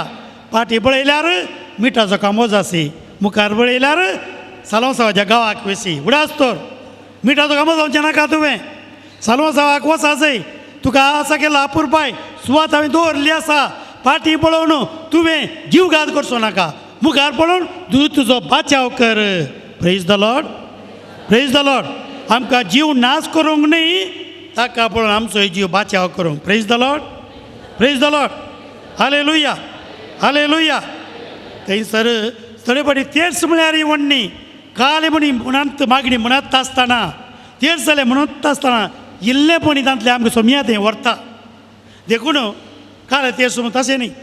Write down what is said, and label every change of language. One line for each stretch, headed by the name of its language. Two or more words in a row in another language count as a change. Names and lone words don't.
Konkani: फाटी पळयल्यार मिठाचो कामो जासी, मुखार पळयल्यार सालवासावाच्या गांवाक वयसी. उडास तर मिठाचो कामो जावचें नाका. तुवें सालवासावाक वचाचंय. तुका आसा केला अपुरबाय सुवात हांवें दवरली आसा. फाटी पळोवन तुवें जीवघात करचो नाका. मुखार पळोवन तुजो बाचाव कर.
English: Praise the Lord, Praise the Lord.
Konkani: आमकां जीव नाश करूंक न्ही, ताका पळोवन आमचो जीव बाचाव करूंक.
English: Praise the Lord, Praise the Lord, Hallelujah, Hallelujah.
Konkani: थंयसर थोडे फाटी तेर्स म्हळ्यार व्हडणी काले म्हणी म्हणत मागणी म्हणत आसतना तेर्स जालें म्हणत आसतना इल्लेपणी तांतलें आमकां सोम्यात हें व्हरता. देखून काल तेर्स म्हण तशें न्ही.